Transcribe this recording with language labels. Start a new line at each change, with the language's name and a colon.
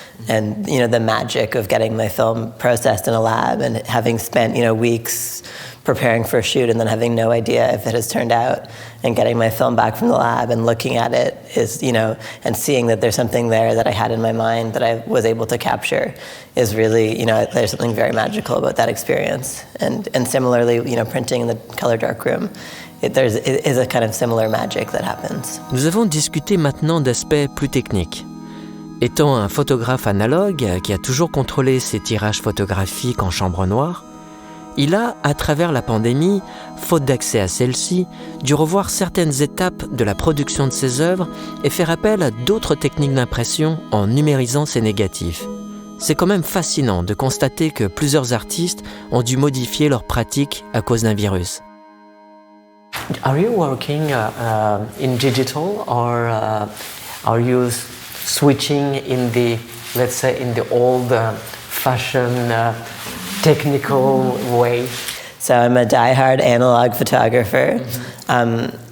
English: And the magic of getting my film processed in a lab and having spent weeks preparing for a shoot and then having no idea if it has turned out, and getting my film back from the lab and looking at it is, and seeing that there's something there that I had in my mind that I was able to capture is really, there's something very magical about that experience. And similarly, printing in the color darkroom, it is a kind of similar magic that happens.
French: Nous avons discuté maintenant d'aspects plus techniques. Étant un photographe analogue qui a toujours contrôlé ses tirages photographiques en chambre noire, il a, à travers la pandémie, faute d'accès à celle-ci, dû revoir certaines étapes de la production de ses œuvres et faire appel à d'autres techniques d'impression en numérisant ses négatifs. C'est quand même fascinant de constater que plusieurs artistes ont dû modifier leurs pratiques à cause d'un virus.
English: Are you working in digital or are you switching in the, let's say, in the old-fashioned technical way? So I'm a diehard analog photographer. Mm-hmm.